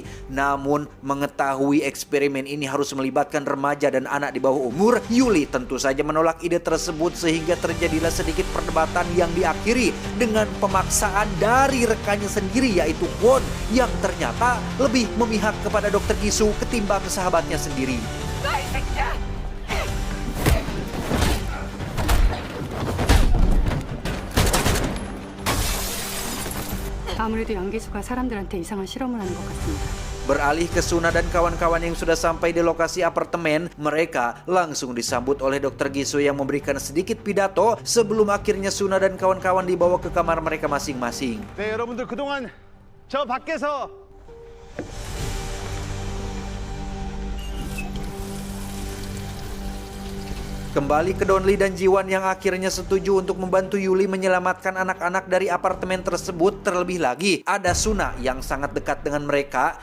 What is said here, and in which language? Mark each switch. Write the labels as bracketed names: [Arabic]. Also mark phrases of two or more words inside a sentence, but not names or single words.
[Indonesian] Namun mengetahui eksperimen ini harus melibatkan remaja dan anak di bawah umur, Yuli tentu saja menolak ide tersebut sehingga terjadilah sedikit perdebatan yang diakhiri dengan pemaksaan dari rekannya sendiri, yaitu Kwon, yang ternyata lebih memihak kepada Dokter Gisu ketimbang sahabatnya sendiri. [Korean] 아무래도 양기수가 사람들한테 이상한 실험을 하는 것 같습니다. [Indonesian] Beralih ke Suna dan kawan-kawan yang sudah sampai di lokasi apartemen, mereka langsung disambut oleh Dokter Gisu yang memberikan sedikit pidato sebelum akhirnya Suna dan kawan-kawan dibawa ke kamar mereka masing-masing. [Korean] 네, 여러분들 그동안 저 밖에서 [Indonesian] Kembali ke Donli dan Jiwan yang akhirnya setuju untuk membantu Yuli menyelamatkan anak-anak dari apartemen tersebut. Terlebih lagi ada Suna yang sangat dekat dengan mereka.